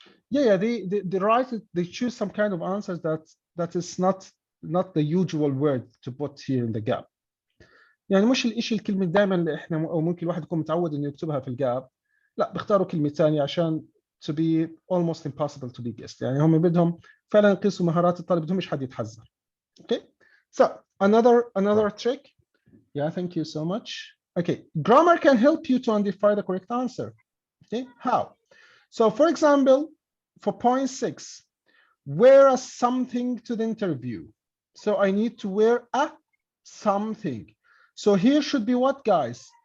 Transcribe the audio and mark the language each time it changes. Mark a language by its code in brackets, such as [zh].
[en] Yeah they write it, they choose some kind of answers that is not the usual word to put here in the gap. [ar] يعني مش الاشي الكلمة دائما اللي احنا او ممكن الواحد يكون متعود انه يكتبها في الجاب، لا بيختاروا كلمة ثانية عشان [en] to be almost impossible to be guessed. [ar] يعني هم بدهم فعلا يقيسوا مهارات الطالب، بدهم مش حد يتحذر. [en] Okay so another trick. Yeah thank you so much. Okay grammar can help you to identify the correct answer. Okay how? So for example for point 6 wear a something to the interview. So I need to wear a something. So here should be what guys?